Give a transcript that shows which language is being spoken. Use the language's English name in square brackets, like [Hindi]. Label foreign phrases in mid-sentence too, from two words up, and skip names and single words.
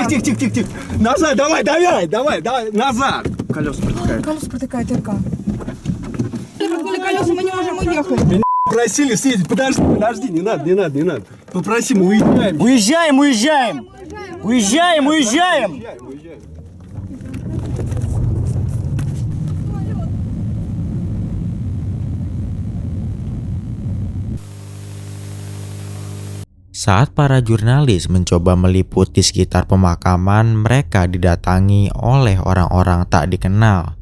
[Russian] Тихо. Назад, давай, назад. Колеса протекают. Колеса протыкает РК. Были колеса, мы не можем уехать. Просили съездить. Подожди, не надо. Попроси, мы уезжаем. Уезжаем! [Indonesian] Saat para jurnalis mencoba meliput di sekitar pemakaman, mereka didatangi oleh orang-orang tak dikenal.